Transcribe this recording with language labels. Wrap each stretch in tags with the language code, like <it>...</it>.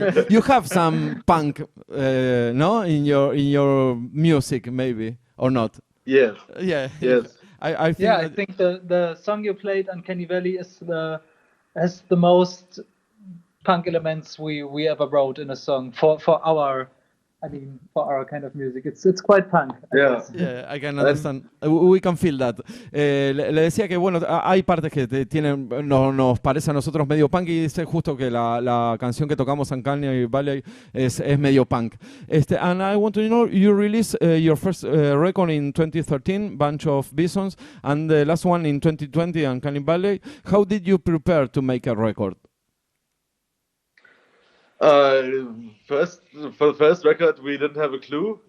<en>You have some punk, no, in your music, maybe, or not? Yes. Yeah. Yes. I think the song you played on Kenny Valley has the most punk elements we ever wrote in a song for our kind of music. It's quite punk. I can understand. We can feel that.</en> <es>Le decía que bueno, hay partes que nos parece a nosotros medio punk, y dice justo que la canción que tocamos en Canyon Valley es medio punk.</es> <en>And I want to know, you released your first record in 2013, Bunch of Bisons, and the last one in 2020 on Canyon Valley. How did you prepare to make a record? For the first record, we didn't have a clue.</en>